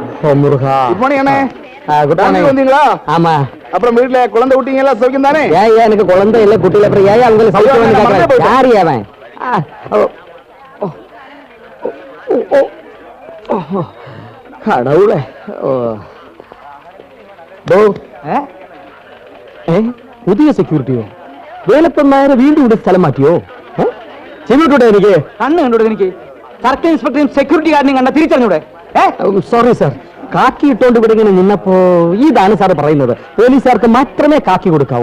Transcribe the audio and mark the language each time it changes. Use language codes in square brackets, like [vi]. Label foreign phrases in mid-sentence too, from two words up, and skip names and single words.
[ta] முருகா. [en] Good morning அண்ணே. Good morning. [ta] வந்தீங்களா? ஆமா. அப்புறம் வீட்ல குழந்தை குட்டிங்க எல்லாம் சௌக்கியம் தானே? ஏன் எனக்கு குழந்தை இல்ல குட்டில அப்புறம் ஏன் அவங்களுக்கு சௌக்கியம் கேக்குறேன்? யாரு அவன்? கடவுளே. [ml] പുതിയ സെക്യൂരിറ്റിയോ? വേലപ്പന്മാരെ വീണ്ടും ഇവിടെ സ്ഥലം മാറ്റിയോ? ചെവിട്ടൂടെ എനിക്ക്? കണ്ണ് കണ്ടൂടെ എനിക്ക്? [en] circle inspector security guard [ml] കണ്ട തിരിച്ചറിഞ്ഞൂടെ? [en] sorry sir, [ml] കാക്കി ഇട്ടോണ്ട് ഇവിടെ ഇങ്ങനെ നിന്നപ്പോ ഇതാണ് സാർ പറയുന്നത്, പോലീസുകാർക്ക് മാത്രമേ കാക്കി കൊടുക്കാവൂ.